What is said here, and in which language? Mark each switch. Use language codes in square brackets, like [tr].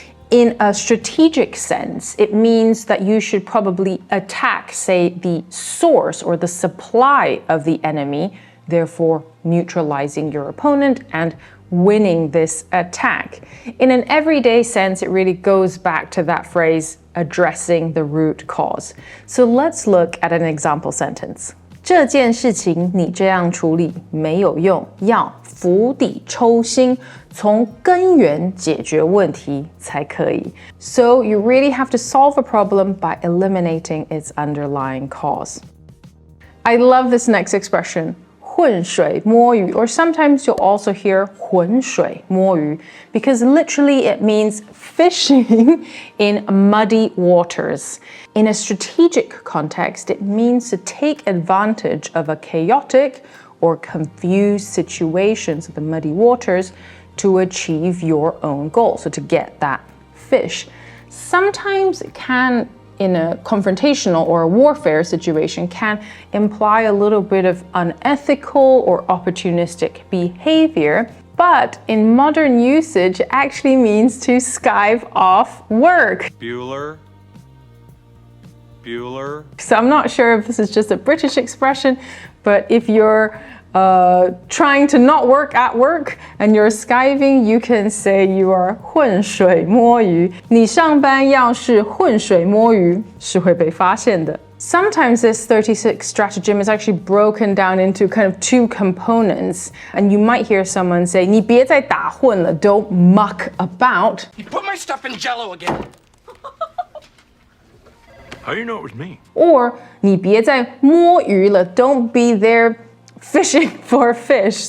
[en] In a strategic sense, it means that you should probably attack, say, the source or the supply of the enemy, therefore neutralizing your opponent and winning this attack. In an everyday sense, it really goes back to that phrase, addressing the root cause. So let's look at an example sentence. [zh] 这件事情你这样处理没有用，要釜底抽薪，从根源解决问题才可以. [en] So you really have to solve a problem by eliminating its underlying cause. I love this next expression, 浑水摸鱼, or sometimes you'll also hear 浑水摸鱼, because literally it means fishing in muddy waters. In a strategic context, it means to take advantage of a chaotic or confused situation, so the muddy waters, to achieve your own goal, so to get that fish. Sometimes it can, in a confrontational or a warfare situation, can imply a little bit of unethical or opportunistic behavior. But in modern usage, it actually means to skive off work. Bueller. So I'm not sure if this is just a British expression, but if you're trying to not work at work and you're skiving, you can say you are 浑水摸鱼. [zh] 你上班要是浑水摸鱼，是会被发现的. [en] Sometimes this 36 stratagem is actually broken down into kind of two components, and you might hear someone say, [zh] 你别再打混了, [en] don't muck about. You put my stuff in Jell-O again. How do you know it was me? Or [zh] 你别再摸鱼了, [en] don't be there fishing for fish.